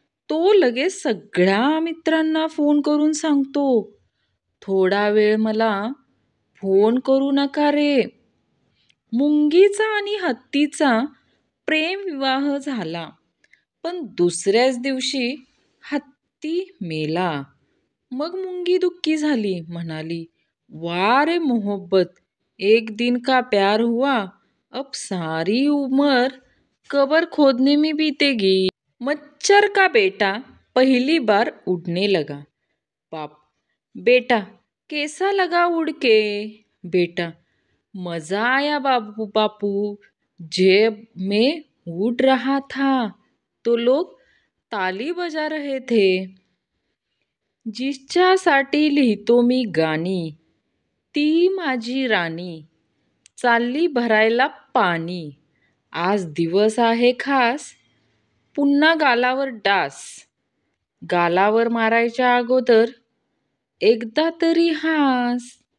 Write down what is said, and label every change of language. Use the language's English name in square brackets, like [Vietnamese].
[Marathi] तो लगेच सगळ्या मित्रांना फोन करून सांगतो, थोडा वेळ मला फोन करू नका रे. मुंगीचा आणि हत्तीचा प्रेमविवाह झाला, पण दुसऱ्याच दिवशी हत्ती मेला. मग मुंगी दुःखी झाली, म्हणाली, [Hindi] वाह रे मोहब्बत, एक दिन का प्यार हुआ, अब सारी उम्र कबर खोदने में बीतेगी. मच्छर का बेटा पहली बार उड़ने लगा. बाप, बेटा कैसा लगा उड़ के? बेटा, मजा आया बाबू बापू, जब मैं उड़ रहा था तो लोग ताली बजा रहे थे. [Marathi] जिच्यासाठी लिहितो मी गाणी, ती माझी राणी, चालली भरायला पाणी. आज दिवस आहे खास, पुन्हा गालावर डास. गालावर मारायच्या अगोदर एकदा तरी हास.